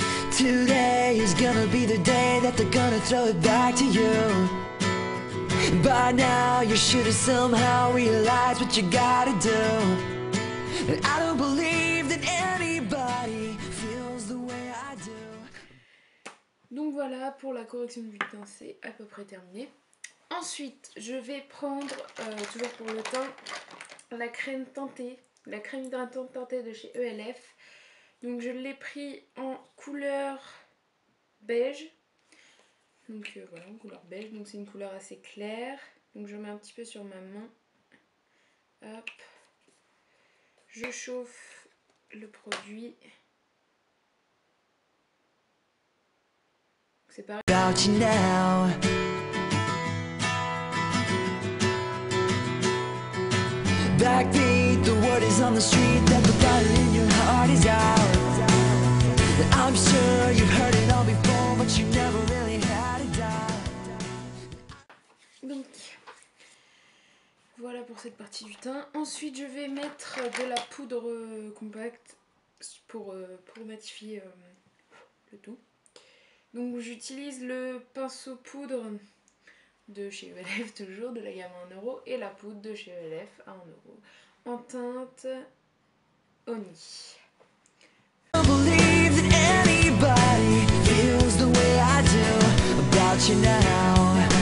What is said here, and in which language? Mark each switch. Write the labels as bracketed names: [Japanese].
[English] Today is gonna be the day that they're gonna throw it back to you. By now you should have somehow realized what you gotta do. And I don't believe that anybody feels the way I do. [French] Donc voilà, pour la correction du teint, c'est à peu près terminé. Ensuite, je vais prendre, toujours pour le teint, la crème teintée, la crème hydratante teintée de chez ELF. Donc je l'ai pris en couleur beige. Donc voilà, en couleur beige, donc c'est une couleur assez claire. Donc je mets un petit peu sur ma main. Hop. Je chauffe le produit. C'est pareil. [English] About you now. Backbeat, the word is on the street that the battle in your heart is out. I'm sure you've heard it all before, but you never really had a doubt. [French] Donc voilà pour cette partie du teint. Ensuite je vais mettre de la poudre compacte pour matifier le tout. Donc j'utilise le pinceau poudre de chez ELF, toujours de la gamme 1 € et la poudre de chez ELF à 1 € en teinte Honey. [English] I believe that anybody feels the way I do about you now.